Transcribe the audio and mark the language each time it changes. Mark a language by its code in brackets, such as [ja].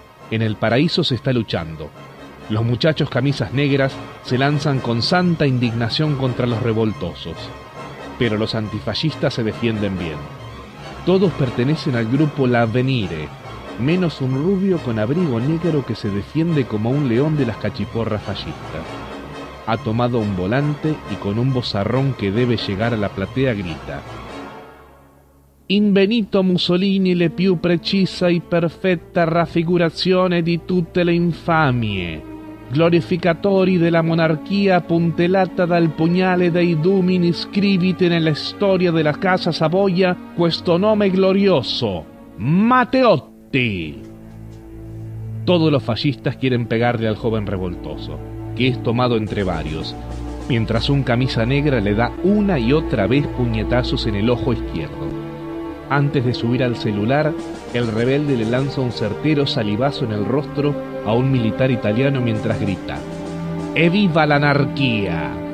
[es] En el paraíso se está luchando. Los muchachos camisas negras se lanzan con santa indignación contra los revoltosos. Pero los antifascistas se defienden bien. Todos pertenecen al grupo L'Avvenire, menos un rubio con abrigo negro que se defiende como un león de las cachiporras fascistas. Ha tomado un volante y con un vozarrón que debe llegar a la platea grita: [it] In Benito Mussolini le più precisa e perfetta raffigurazione di tutte le infamie, glorificatori della monarchia puntellata dal pugnale dei Dumini, scrivite nella storia della Casa Savoia questo nome glorioso, Matteotti. [es] Todos los fascistas quieren pegarle al joven revoltoso, que es tomado entre varios, mientras un camisa negra le da una y otra vez puñetazos en el ojo izquierdo. Antes de subir al celular, el rebelde le lanza un certero salivazo en el rostro a un militar italiano mientras grita: ¡Eviva la anarquía!